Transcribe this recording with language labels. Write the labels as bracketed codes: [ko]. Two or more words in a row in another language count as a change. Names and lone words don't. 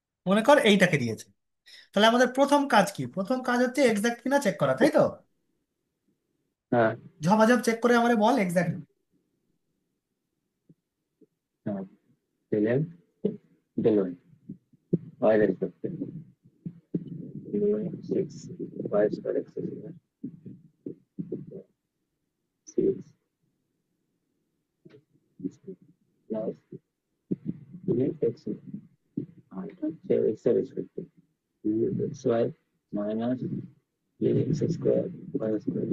[bn] মনে কর এইটাকে দিয়েছে। তাহলে আমাদের প্রথম কাজ কি? প্রথম কাজ হচ্ছে এক্সাক্ট কিনা চেক করা, তাই তো? হ্যাঁ। ঝপাঝপ চেক করে আমারে বল এক্সাক্ট। হ্যাঁ, [en] del m del y, y respective, del y 6 y square x square 6 plus 3x [bn] আর এটা হচ্ছে x এর [en] respective 2xy minus 3x square y square।